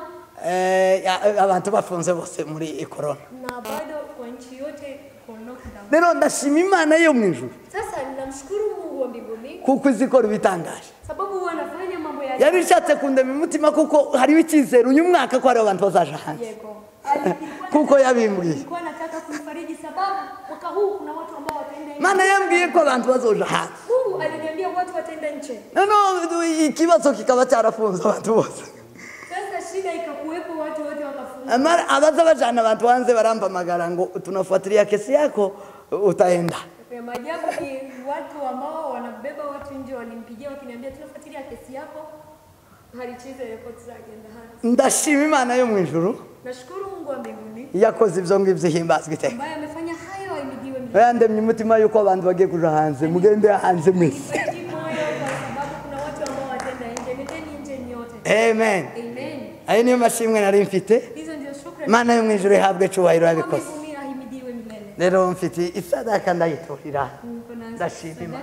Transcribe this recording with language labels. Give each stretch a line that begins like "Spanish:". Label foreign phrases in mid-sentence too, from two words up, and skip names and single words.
Kinyarwanda: Abantu bafunze bose muri corona.
Swahili: Na bado kwa nchi yote kuna lockdown.
Kinyarwanda: Rero ndashima Imana yo mwijuru.
Swahili: Sasa ninamshukuru Mungu wa mbinguni
Kinyarwanda: kuko izikora bitangaje.
Swahili: Sababu wanafanya mambo ya
Kinyarwanda: yari ishatse kundema umutima kuko hari ikizero uyu mwaka ko ari abantu bazaje hanze. Yego. Kuko yabimbwiye.
Swahili: Nilikuwa nataka kumfariji sababu mwaka huu kuna watu ambao wataenda nje.
Kinyarwanda: Maana yambwiye ko abantu bazoje hanze.
Swahili: Mungu aliniambia watu wataenda nje.
Kinyarwanda: No ikibazo kikaba cyarafunze abantu bose.
Swahili: Sasa shida ikakuwepo watu wote wakafunga.
Kinyarwanda: Amara abaza bajana abantu hanze barampamagara ngo
Swahili: tunafuatilia kesi yako utaenda. Kwa maajabu ni watu ambao wanabeba watu nje walimpigia wakiniambia tunafuatilia kesi yako.
Kinyarwanda: Halichize report zake ndahari. Ndashima Imana yo mwijuru.
Swahili: Nashukuru Mungu wa mbinguni.
Kinyarwanda: Yakoze ibyo ngibyo himbazwe iteka.
Swahili: Ambaye amefanya hayo
Kinyarwanda: yandemye umutima yuko abantu bagiye kuja hanze mugende hanze mwese. Amen. Ayo niyo mashimwe nari mfite. Mana yo mwijuru ihabwe cyubahiro yabikoze. Rero mfite isadaka ndayiturira.